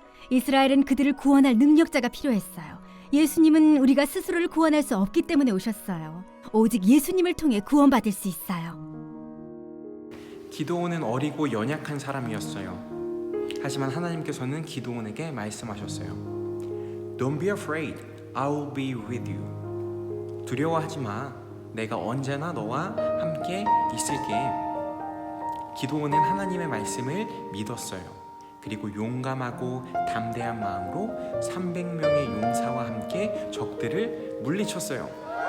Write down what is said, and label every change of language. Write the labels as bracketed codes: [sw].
[ko] 이스라엘은 그들을 구원할 능력자가 필요했어요. 예수님은 우리가 스스로를 구원할 수 없기 때문에 오셨어요. 오직 예수님을 통해 구원받을 수 있어요. 기드온은 어리고 연약한 사람이었어요. 하지만 하나님께서는 기드온에게 말씀하셨어요. [en] Don't be afraid, I will be with you. [ko] 두려워하지 마. 내가 언제나 너와 함께 있을게. 기드온은 하나님의 말씀을 믿었어요. 그리고 용감하고 담대한 마음으로 300명의 용사와 함께 적들을 물리쳤어요.